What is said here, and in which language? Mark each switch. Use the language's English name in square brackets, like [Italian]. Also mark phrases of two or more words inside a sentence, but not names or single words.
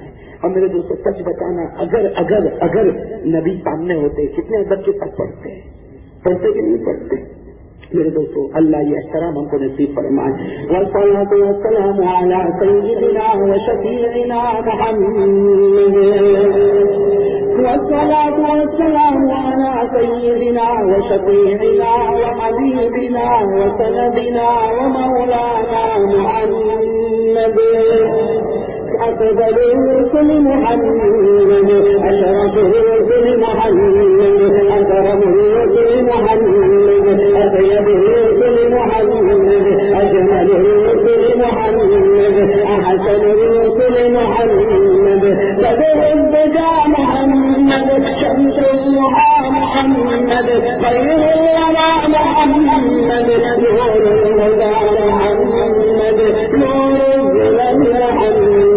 [Urdu] اور میرے دوستوں سچ بتانا اگر نبی سامنے ہوتے کتنے ادب کے ساتھ پڑھتے کہ نہیں پڑھتے؟ میرے دوستوں اللہ یہ احترام ہم کو نصیب فرمائے. [Arabic] والصلاۃ والسلام علی سیدنا و شفیعنا محمد. والصلاۃ والسلام علی سیدنا و شفیعنا و حبیبنا و سندنا و مولانا محمد. أفضل الرسل محمد، أشرف الرسل محمد، أكرم الرسل محمد، أطيب الرسل محمد، أجمل الرسل محمد، أحسن الرسل محمد، بدر الدجى محمد، شمس الضحى محمد، خير الورى محمد، نور الهدى محمد، نور الظلم محمد.